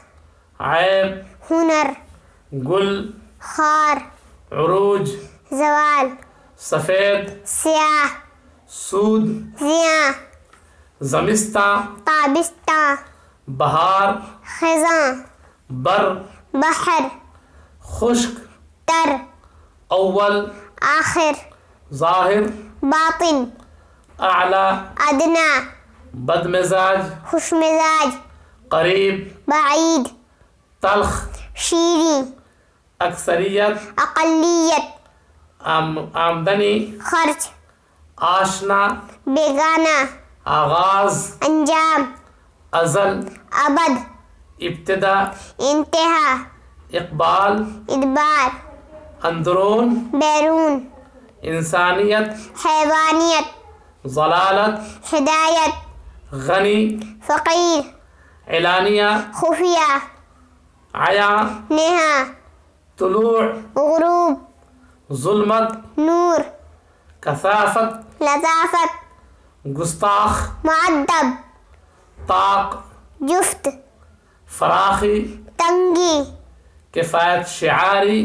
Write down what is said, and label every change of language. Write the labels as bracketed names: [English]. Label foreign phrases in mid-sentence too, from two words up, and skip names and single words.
[Urdu] عیب، ہنر، گل، خار، عروج، زوال، سفید، سیاہ، سود، زیاں، زمستہ، تابستہ، بہار، خزاں، بر، بحر، خشک، تر، اول، آخر، ظاہر، باطن، اعلی، ادنا، بد مزاج، خوش مزاج، قریب، بعید، تلخ، شیریں، اکثریت، اقلیت، آمدنی، خرچ، آشنا، بیگانہ، آغاز، انجام، ازل، ابد، ابتدا، انتہا، اقبال، ادبار، اندرون، بیرون، انسانیت، حیوانیت، ضلالت، ہدایت، غنی، فقیر، اعلانیہ، خفیہ، عیاں، نہا، طلوع، غروب، ظلمت، نور، کثافت، لطافت، گستاخ، معدب، طاق، جفت، فراخی، تنگی، کفایت شعاری،